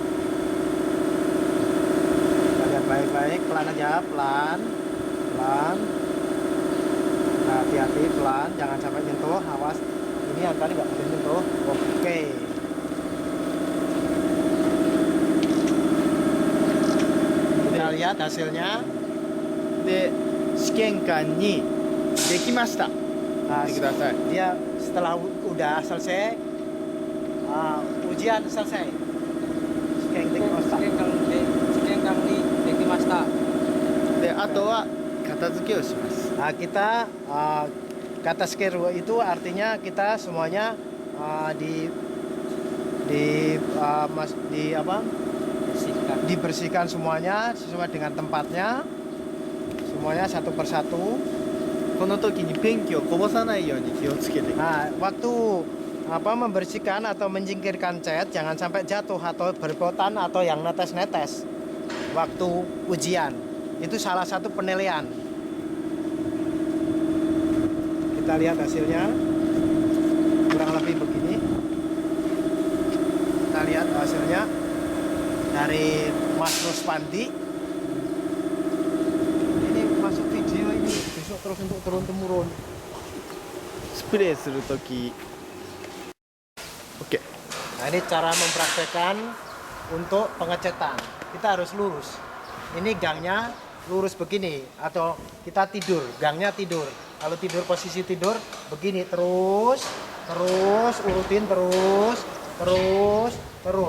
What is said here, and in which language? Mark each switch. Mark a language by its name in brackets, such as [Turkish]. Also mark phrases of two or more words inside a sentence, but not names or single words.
[Indonesian] Kita lihat baik-baik, pelan aja, pelan. Pelan. Nah, hati-hati, pelan, jangan sampai nyentuh. Awas, ini yang tadi nggak boleh nyentuh. Oke. Kita lihat hasilnya. [Japanese] で、試験官にできました。 [Indonesian] Nah, [Japanese] 見てください。 [Indonesian] dia setelah udah selesai, ujian selesai. [Japanese] De, あとは片付けをします。 [Indonesian] Nah, kita kata skeru itu artinya kita semuanya dibersihkan semuanya sesuai dengan tempatnya, semuanya satu persatu. [Japanese] この時にペンキをこぼさないように気をつけてください。 [Indonesian] Nah, waktu membersihkan atau menyingkirkan cat jangan sampai jatuh atau berpotan atau yang netes-netes waktu ujian. Itu salah satu penilaian. Kita lihat hasilnya. Kurang lebih begini. Kita lihat hasilnya dari Mas Ruspandi. Ini masuk video ini besok terus untuk turun-temurun. [Japanese] スプレーする時 OK。 [Indonesian] Nah, ini cara mempraktekkan untuk pengecetan. Kita harus lurus. Ini gangnya lurus begini atau kita tidur, gangnya tidur. Kalau tidur posisi tidur begini terus urutin terus.